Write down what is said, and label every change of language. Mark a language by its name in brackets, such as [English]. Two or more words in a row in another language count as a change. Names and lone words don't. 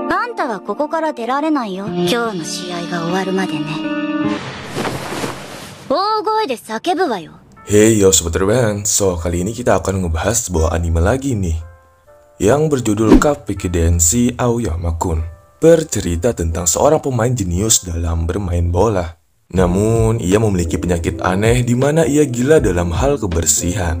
[Japanese] んたはここから出られないよ。今日の試合が終わるまでね。大声で叫ぶわよ。 [Indonesian] Hey yo Sobat Rewind, so kali ini kita akan ngebahas sebuah anime lagi nih yang berjudul Kapeki Denshi Aoyama-kun. Bercerita tentang seorang pemain jenius dalam bermain bola. Namun ia memiliki penyakit aneh di mana ia gila dalam hal kebersihan.